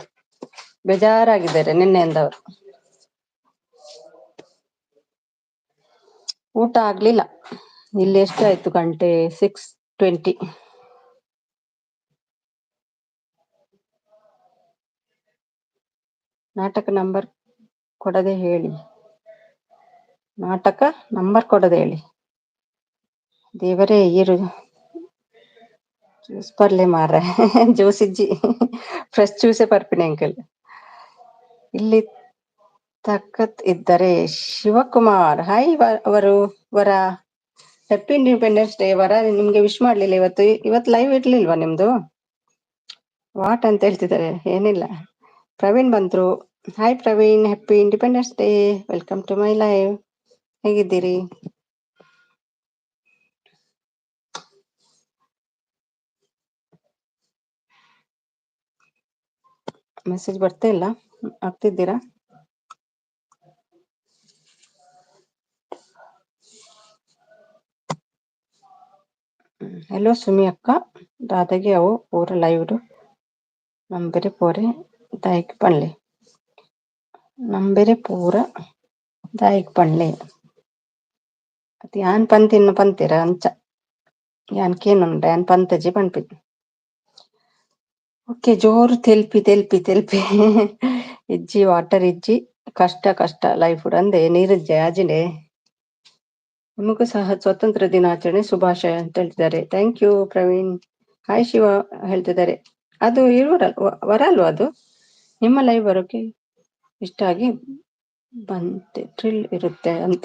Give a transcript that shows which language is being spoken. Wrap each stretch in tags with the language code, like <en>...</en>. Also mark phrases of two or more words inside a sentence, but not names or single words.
<kn>ಬೇಜಾರಾಗಿದ್ದಾರೆ ನಿನ್ನೆಯಿಂದ ಅವರು. ಊಟ ಆಗ್ಲಿಲ್ಲ, ಇಲ್ಲಿ ಎಷ್ಟಾಯ್ತು ಗಂಟೆ? 6:20. ನಾಟಕ ನಂಬರ್ ಕೊಡದೆ ಹೇಳಿ, ನಾಟಕ ನಂಬರ್ ಕೊಡದೆ ಹೇಳಿ. ದೇವರೇ,</kn> <tcy>ಈರು ಜ್ಯೂಸ್ ಬರ್ಲೆ ಮಾರ್ರೆ. ಜ್ಯೂಸ್ ಇಜ್ಜಿ</tcy> <en>fresh juice</en> <tcy>ಬರ್ಪಿನಿ ಅಂಕಲ್.</tcy> <kn>ಇಲ್ಲಿ ತಕ್ಕತ್ ಇದ್ದರೆ ಶಿವಕುಮಾರ್. ಹಾಯ್ ಅವರು ವರ,</kn> <en>Happy Independence Day</en> <kn>ವರ. ನಿಮ್ಗೆ ವಿಶ್ ಮಾಡ್ಲಿಲ್ಲ ಇವತ್ತು ಲೈವ್ ಇರ್ಲಿಲ್ವಾ ನಿಮ್ದು? ವಾಟ್ ಅಂತ ಹೇಳ್ತಿದ್ದಾರೆ. ಏನಿಲ್ಲ, ಪ್ರವೀಣ್ ಬಂದ್ರು.</kn> <en>Hi Praveen, happy Independence Day, welcome to my live.</en> <kn>ಹೇಗಿದ್ದೀರಿ? ಮೆಸೇಜ್ ಬರ್ತಾ ಇಲ್ಲ, ಆಗ್ತಿದ್ದೀರಾ?</kn> <tcy>ಹೆಲೋ ಸುಮಿ ಅಕ್ಕ, ದಾದಾಗೆ ಅವು ಪೂರ ಲೈವ್ ನಂಬೆರೆ ಪೋರೆ ದಾಯಿಕ್ ಪಣ್ಲೆ, ನಂಬೆರೆ ಪೂರ ದಾಯಿಕ್ ಪಣ್ಲೆ. ಅದು ಯಾನ್ ಪಂತಿನ ಪಂತೀರ ಅಂಚ, ಯಾನ್ ಕೇನುಂಡ ಯಾನ್ ಪಂತಜಿ ಪಣ್ಪಿ. ಓಕೆ, ಜೋರು ತೆಲ್ಪಿ ತೆಲ್ಪಿ ತೆಲ್ಪಿ ಇಜ್ಜಿ ವಾಟರ್ ಇಜ್ಜಿ ಕಷ್ಟ ಕಷ್ಟ ಲೈಫ್ ಅಂದೆ ನೀರಿಜ್ಜೆ ಆಜಿನೆ.</tcy> <kn>ನಿಮಗೂ ಸಹ ಸ್ವಾತಂತ್ರ್ಯ ದಿನಾಚರಣೆ ಶುಭಾಶಯ ಅಂತ ಹೇಳ್ತಿದ್ದಾರೆ.</kn> <en>thank you</en> <kn>ಪ್ರವೀಣ್. ಹಾಯ್ ಶಿವ ಹೇಳ್ತಿದ್ದಾರೆ. ಅದು ವರ ಅಲ್ವಾ ಅದು? ನಿಮ್ಮ ಲೈವ್ ಬರೋಕೆ ಇಷ್ಟ ಆಗಿ ಬಂತೆ, ಥ್ರಿಲ್ ಇರುತ್ತೆ ಅಂತ.</kn>